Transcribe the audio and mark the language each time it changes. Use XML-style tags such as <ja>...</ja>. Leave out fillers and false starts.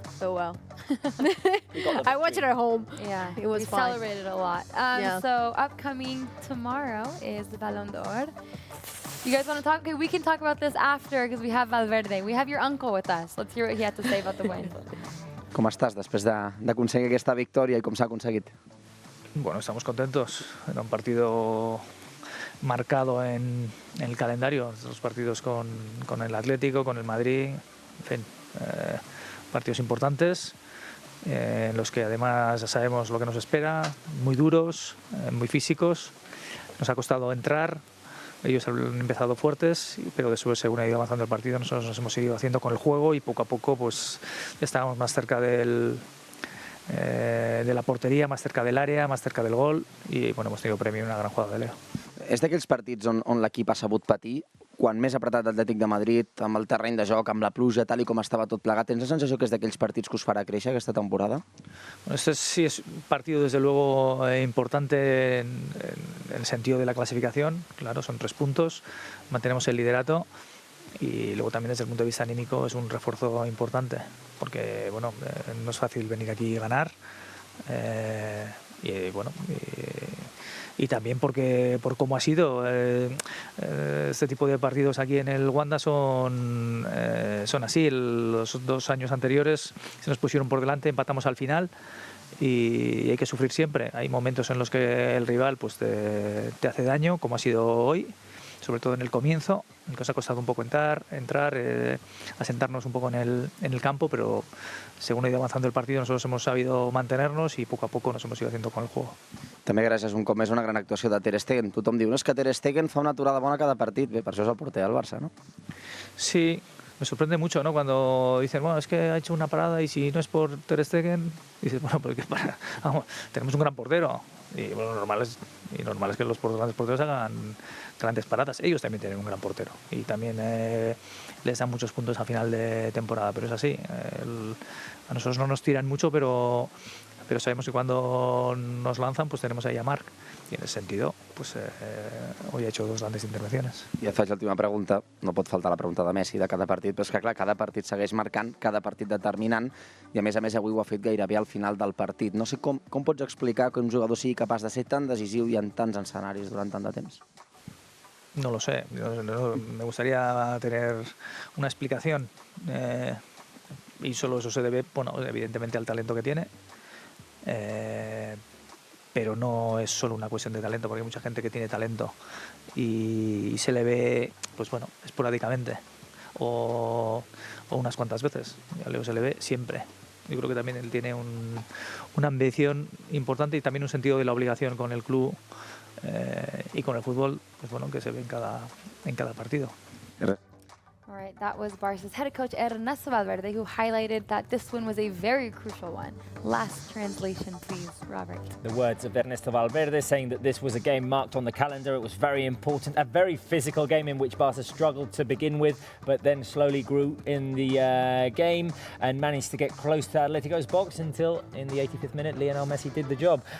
<en>Oh well. I watched it at home. Yeah, it was fun. Celebrated a lot. So upcoming tomorrow is the Ballon d'Or. You guys want to talk? Okay, we can talk about this after because we have Valverde. We have your uncle with us. Let's hear what he had to say about the win.</en> <ca>Com estàs després d'aconseguir aquesta victòria i com s'ha aconseguit?</ca> <es>Bueno, estamos contentos. Era un partido marcado en el calendario. Los partidos con el Atlético, con el Madrid, en fin, partidos importantes, en los que además ya sabemos lo que nos espera, muy duros, muy físicos. Nos ha costado entrar, Ellos han empezado fuertes, pero después, según ha ido avanzando el partido, nosotros nos hemos seguido haciendo con el juego y poco a poco pues estábamos más cerca de la portería, más cerca del área, más cerca del gol y bueno, hemos tenido premio en una gran jugada de Leo.</es> <ca>És d'aquells partits on l'equip ha sabut patir, quan més apretat l'Atlètic de Madrid, amb el terreny de joc, amb la pluja, tal i com estava tot plegat. Tens la sensació que és d'aquells partits que us farà créixer aquesta temporada?</ca> <es>Bueno, este sí es un partido desde luego importante en el sentido de la clasificación, claro, son 3 puntos, mantenemos el liderato y luego también desde el punto de vista anímico es un refuerzo importante, porque bueno, no es fácil venir aquí y ganar y bueno... Y también por cómo ha sido este tipo de partidos aquí en el Wanda son así. Los 2 años anteriores se nos pusieron por delante, empatamos al final y hay que sufrir siempre. Hay momentos en los que el rival pues te hace daño, como ha sido hoy, sobre todo en el comienzo, en que nos ha costado un poco entrar, asentarnos un poco en el campo, pero según ha ido avanzando el partido nosotros hemos sabido mantenernos y poco a poco nos hemos ido haciendo con el juego.</es> <ca>També gràcies un cop més a una gran actuació de Ter Stegen. Tothom diu, no, és que Ter Stegen fa una aturada bona cada partit. Bé, per això és el porter del Barça, ¿no?</ca> <es>Sí, me sorprende mucho, ¿no? Cuando dicen, bueno, es que ha hecho una parada y si no es por Ter Stegen, dices, bueno, porque vamos, tenemos un gran portero. Y bueno, normal es que los grandes porteros hagan grandes paradas. Ellos también tienen un gran portero y también les dan muchos puntos a final de temporada, pero es así. A nosotros no nos tiran mucho, pero sabemos que cuando nos lanzan pues tenemos ahí a Marc y en ese sentido pues hoy ha hecho 2 grandes intervenciones.</es> <ca>I et faig l'última pregunta, no pot faltar la pregunta de Messi de cada partit, però és que clar, cada partit segueix marcant, cada partit determinant i a més avui ho ha fet gairebé al final del partit. No sé com pots explicar que un jugador sigui capaç de ser tan decisiu i en tants escenaris durant tant de temps?</ca> <es>No lo sé, me gustaría tener una explicación y solo eso se debe, bueno, evidentemente al talento que tiene. Pero no es solo una cuestión de talento, porque hay mucha gente que tiene talento y se le ve, pues bueno, esporádicamente o unas cuantas veces. A Leo se le ve siempre. Yo creo que también él tiene una ambición importante y también un sentido de la obligación con el club y con el fútbol, pues bueno, que se ve en cada partido.</es> <en>All right, that was Barça's head coach Ernesto Valverde, who highlighted that this win was a very crucial one. Last translation, please, Robert. The words of Ernesto Valverde saying that this was a game marked on the calendar. It was very important, a very physical game in which Barca struggled to begin with, but then slowly grew in the game and managed to get close to Atletico's box until, in the 85th minute, Lionel Messi did the job.</en>